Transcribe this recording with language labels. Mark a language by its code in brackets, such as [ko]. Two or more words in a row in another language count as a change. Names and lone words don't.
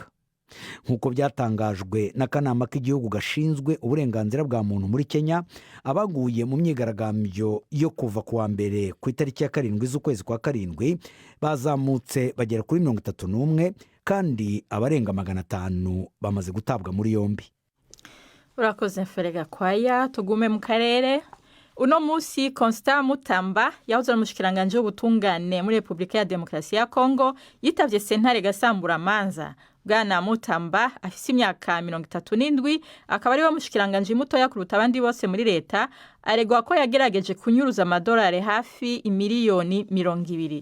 [rw] Nk'uko byatangajwe n'akanama k'igihugu gashinzwe uburenganzira bwa muntu muri Kenya, abaguye mu myigaragambyo yo kuva ku wa mbere ku itariki ya 7 z'ukwezi kwa 7 bazamutse bagera kuri 31 kandi abarenga 500 bamaze gutabwa muri yombi. Urakoze Ferega Kwaya. Tugume mu karere. [rn] Uno musi Constant Mutamba yahoze ari umushikiranganje w'ubutungane muri Republika ya Demokarasi ya Kongo yitavye sentare Gasamburamanza. Bwana Mutamba afise imyaka 37 akaba ari we mushikiranganje mutoya kuruta abandi bose muri leta, aregwa ko yagerageje kunyuruza amadolari hafi miliyoni 200.